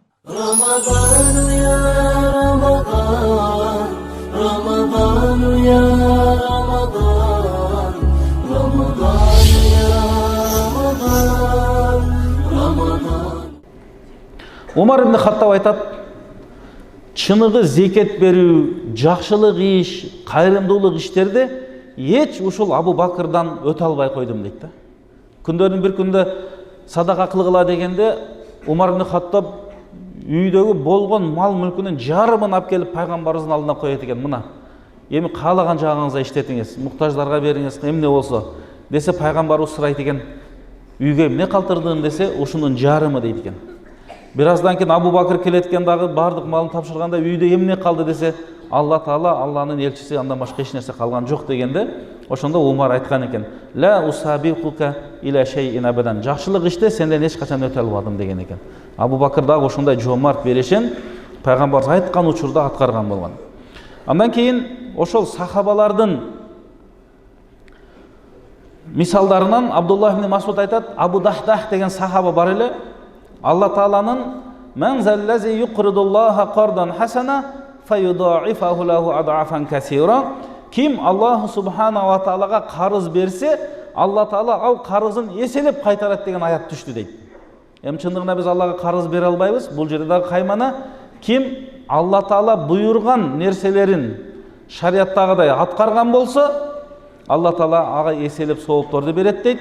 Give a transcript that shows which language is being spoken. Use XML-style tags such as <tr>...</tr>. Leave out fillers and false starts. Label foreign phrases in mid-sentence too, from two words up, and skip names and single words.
<ar>رمضان يا رمضان رمضان يا رمضان رمضان يا رمضان رمضان.</ar> <ky>Умар ибн Хаттаб айтат, чыныгы зекет берүү, жакшылык иш, кайрымдуулук иштерди эч ушул Абу Бакырдан өтө албай койдум дейт да. Күндөрдүн бир күндө садака кылгыла дегенде Умар ибн Хаттаб үйдөгү болгон мал мүлкүнүн жарымын алып келип пайгамбарыбыздын алдына коет экен. Мына эми каалаган жагыңызга иштетиңиз, муктаждарга бериңиз, эмне болсо десе пайгамбарыбыз сурайт экен, үйгө эмне калтырдың десе ушунун жарымы дейт экен. Бир аздан кийин Абу Бакыр келет экен, дагы бардык малын тапшырганда үйдө эмне калды десе Алла Таала, Алланын элчиси, андан башка эч нерсе калган жок дегенде ошондо Умар айткан экен,</ky> <ar>لا أسابقك إلى شيء أبدا,</ar> <ky>жакшылык иште сенден эч качан өтө албадым деген экен. Абу Бакыр дагы ошондой жоомарт берешен пайгамбар айткан учурда аткарган болгон. Андан кийин ошол сахабалардын мисалдарынан Абдуллах ибн Масуд айтат, Абу Дахдах деген сахаба бар эле, Алла Тааланын</ky> <ar>"من ذا الذي يقرض الله قرضا حسنا فيضاعفه له أضعافا كثيرة",</ar> <ky>ким</ky> <ar>الله سبحانه وتعالى</ar> <ky>карыз берсе, Алла Таала ал карызын эселеп кайтарат деген аят түштү дейт. Эми чындыгында биз Аллага карыз бере албайбыз. Бул жерде дагы каймана, ким Алла Таала буйрган нерселерин шариаттагыдай аткарган болсо, Алла Таала ага эселеп соолторду берет дейт.</ky>